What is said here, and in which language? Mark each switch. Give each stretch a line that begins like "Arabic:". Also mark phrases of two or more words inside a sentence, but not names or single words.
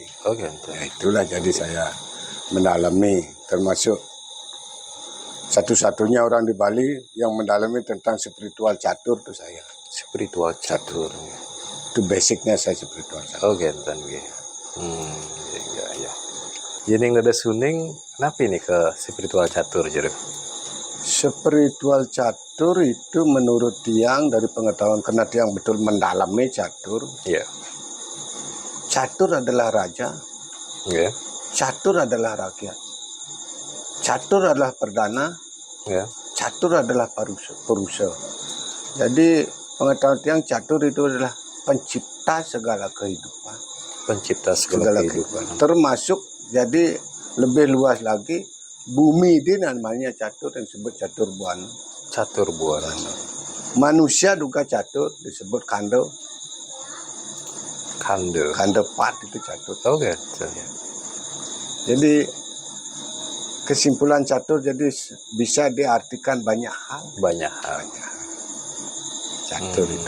Indonesian: Ya, itulah jadi saya mendalami, termasuk satu-satunya orang di Bali yang mendalami tentang spiritual catur tuh saya. Spiritual catur. Itu basicnya saya spiritual catur. Ya. Jadi nggak ada suning, kenapa ini ke spiritual catur Jero? Spiritual catur itu menurut tiang dari pengetahuan karena tiang betul mendalami catur. Ya. Catur adalah raja, Ya. catur adalah rakyat, catur adalah perdana, Ya. catur adalah perusa. Jadi pengetahuan tiang catur itu adalah pencipta segala kehidupan. Pencipta segala kehidupan. Termasuk jadi lebih luas lagi bumi ini namanya catur yang disebut catur buana. Catur buana. Manusia juga catur disebut kando. Kande. Kando pat itu catur. Oke. Jadi kesimpulan catur jadi bisa diartikan banyak hal. Banyak hal. Catur itu.